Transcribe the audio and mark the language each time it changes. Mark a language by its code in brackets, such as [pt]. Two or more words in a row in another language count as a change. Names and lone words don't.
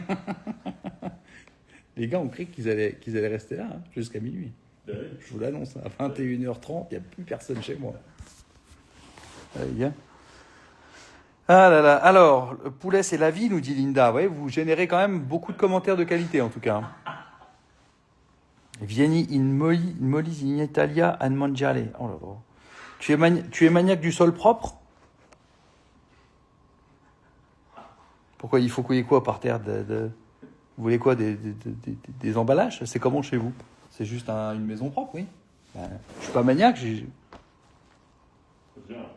[fr] Les gars ont cru qu'ils allaient rester là hein, jusqu'à minuit. Ben oui. Je vous l'annonce, à 21h30, il n'y a plus personne chez moi. Allez, viens. Ah là là, alors, le poulet c'est la vie, nous dit Linda. Ouais, vous générez quand même beaucoup de commentaires de qualité en tout cas. [it] Vieni in molli in Italia a mangiare. [fr] Oh là là. Tu es maniaque du sol propre? Pourquoi il faut qu'il y ait quoi par terre Vous voulez quoi des emballages? C'est comment chez vous? C'est juste une maison propre, oui. Ben, je suis pas maniaque. C'est bien.